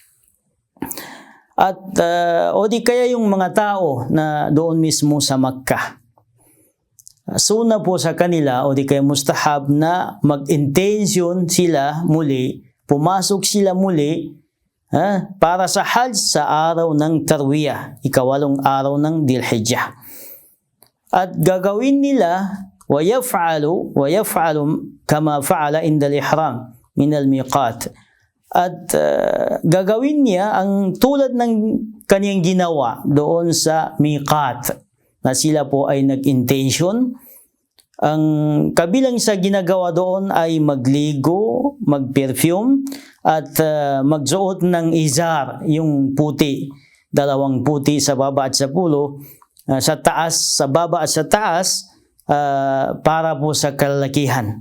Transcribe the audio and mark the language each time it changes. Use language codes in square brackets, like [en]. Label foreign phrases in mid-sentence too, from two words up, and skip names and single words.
[tl] At o di kaya yung mga tao na doon mismo sa Makkah, suna po sa kanila o di kaya mustahab na mag-intention sila muli, pumasok sila muli para sa Hajj sa araw ng Tarwiyah, ikawalong araw ng Dhil Hijjah. At gagawin nila [ar] ويفعل كما فعل عند الإحرام من الميقات. [tl] At gagawin niya ang tulad ng kaniyang ginawa doon sa miqat. na sila po ay nag-intention. Ang kabilang sa ginagawa doon ay magligo, mag-perfume, at magsuot ng izar, yung puti, 2 puti sa baba at sa pulo, sa taas, sa baba at sa taas, para po sa kalalakihan.